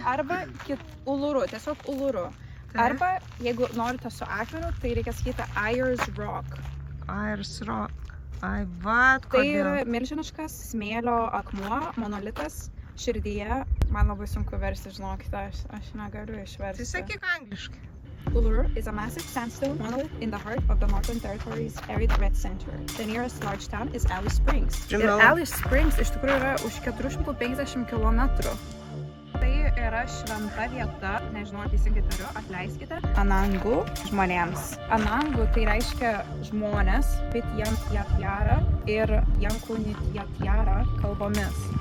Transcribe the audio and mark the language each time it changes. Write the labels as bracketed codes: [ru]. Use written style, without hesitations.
[lt] Arba Uluru, tiesiog Uluru. Arba, jeigu norite su akmeniu, tai reikia sakyti Ayers Rock. Ayers Rock. Ai, vat, Tai kodėl? yra milžiniškas smėlio akmuo, monolitas, širdyje. Man labai sunku versti, žinokite, aš negaliu išversti. Tai sakyk angliškai. [en] Uluru is a massive sandstone monolith in the heart of the Northern Territories arid red center. The nearest large town is Alice Springs. [lt] Ir Alice Springs iš tikrųjų yra už 450 km. Tai yra šventa vieta, nežinau, teisingai tariu, atleiskite, Anangu žmonėms. Anangu tai reiškia žmonės, Pitjantjatjara ir Jankunitjatjara kalbomis.